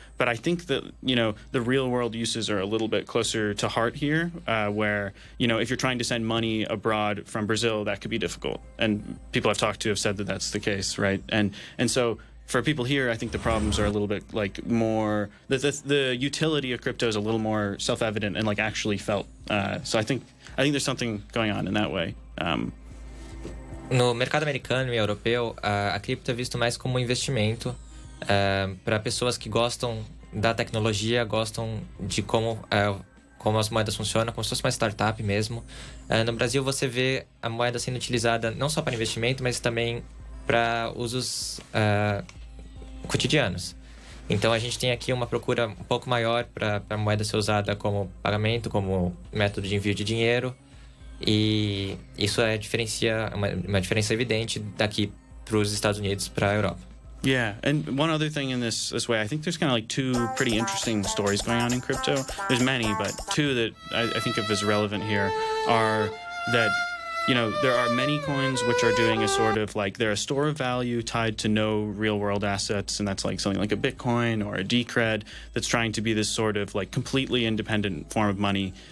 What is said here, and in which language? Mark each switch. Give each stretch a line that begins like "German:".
English: But I think that the real world uses are a little bit closer to heart here, where if you're trying to send money abroad from Brazil, that could be difficult, and people I've talked to have said that that's the case, right? And so for people here, I think the problems are a little bit like more the utility of crypto is a little more self-evident and like actually felt. So I think there's something going on in that way.
Portuguese: No mercado americano e europeu, a cripto é visto mais como um investimento. Para pessoas que gostam da tecnologia, gostam de como as moedas funcionam, como se fosse uma startup mesmo. No Brasil, você vê a moeda sendo utilizada não só para investimento, mas também para usos cotidianos. Então, a gente tem aqui uma procura um pouco maior para a moeda ser usada como pagamento, como método de envio de dinheiro. E isso diferencia uma diferença evidente daqui para os Estados Unidos, para a Europa.
English: Yeah, and one other thing in this way, I think there's kind of like two pretty interesting stories going on in crypto. There's many, but two that I think of as relevant here are that, there are many coins which are doing a sort of like, they're a store of value tied to no real world assets, and that's like something like a Bitcoin or a Decred that's trying to be this sort of like completely independent form of money.